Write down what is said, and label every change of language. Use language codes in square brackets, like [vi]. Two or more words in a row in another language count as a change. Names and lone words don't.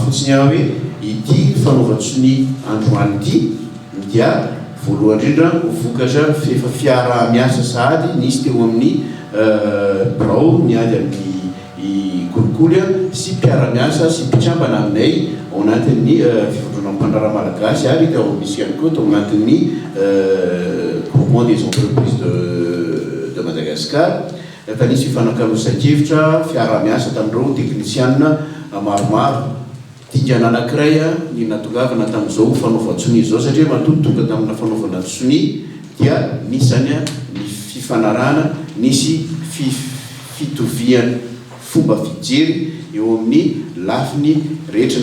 [mg] fotsiny aho hoe ity fanaovan-tsony androany ity dia voalohany indrindra vokatra efa fiaraha-miasa sahady nisy teo amin'ny birao niady amin'ny kolikoly sy mpiara-miasa sy mpitsambana aminay ao anatin'ny fivondrona mpandraraha malagasy ary tao misy ihany koa tao anatin'ny groupement des entreprises de Madagascar. Efa nisy fifanankarosan-kevitra fiara-miasa tamin'ireo teknisianina maromaro. Dingana anankiray ny natongavana tamin'izao fanaovan-tsony izao satria matoa tonga tamina fanaovana tsony dia nisy zany ny fifanarahana nisy fitoviany fomba fijery eo amin'ny lafiny rehetra